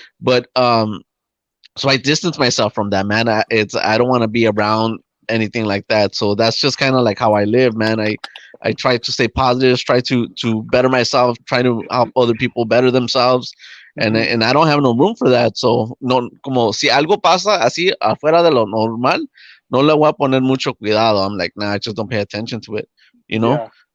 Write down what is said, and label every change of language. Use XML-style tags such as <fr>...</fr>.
<en>But so I distance myself from that, man. I don't want to be around anything like that. So that's just kind of like how I live, man. I try to stay positive, try to better myself, try to help other people better themselves. And, Mhm. and I don't have no room for that.</en> <es>So, no, como si algo pasa así afuera de lo normal, no le voy a poner mucho cuidado.</es> <en>I'm like, nah, I just don't pay attention to it, you know?</en>